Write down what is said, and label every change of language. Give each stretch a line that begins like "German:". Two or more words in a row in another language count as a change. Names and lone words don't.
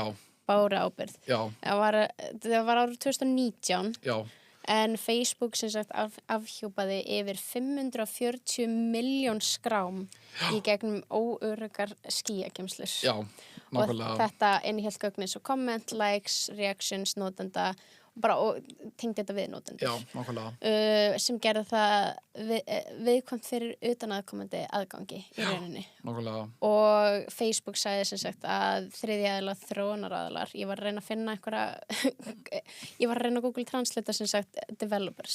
Icelandic: báru ábyrgð. já, Það var árið 2019 já, en Facebook sem sagt afhjúpaði yfir 540 milljón skrám í gegnum óöruggar skýjakemslur. já, Og nákvæmlega, þetta innihélt gögnin svo
English: comment, likes, reactions,
Icelandic: notenda og tengdi þetta við notendur. já, nákvæmlega, Sem gerði það viðkvæmt fyrir utanaðkomandi aðgangi í rauninni. nákvæmlega, Og Facebook sagði sem sagt að þriðja aðilar þróunaraðilar, ég var að reyna að finna ég var að reyna að Google Translate sem sagt developers.